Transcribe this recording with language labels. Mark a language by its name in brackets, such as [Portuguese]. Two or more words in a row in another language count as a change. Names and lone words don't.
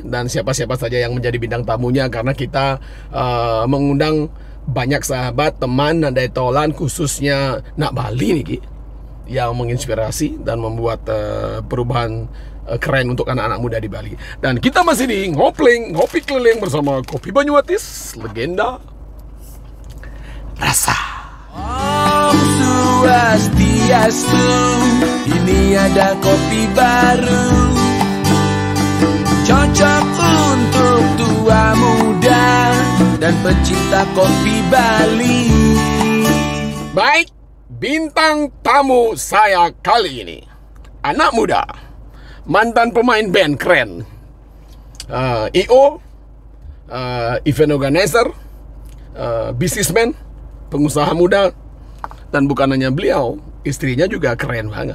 [Indonesian] Dan siapa-siapa saja yang menjadi bintang tamunya. Karena kita mengundang banyak sahabat, teman, dan tolan khususnya Nak Bali nih Ki, yang menginspirasi dan membuat perubahan keren untuk anak-anak muda di Bali. Dan kita masih di Ngopling, ngopi keliling bersama Kopi Banyumatis, legenda rasa. [Balinese] Om Swastiastu, [Indonesian] ini ada kopi baru, cocok untuk tua muda dan pecinta kopi Bali. Baik, bintang tamu saya kali ini anak muda, mantan pemain band keren, IO, [English] event organizer, businessman, [Indonesian] pengusaha muda, dan bukan hanya beliau, istrinya juga keren banget.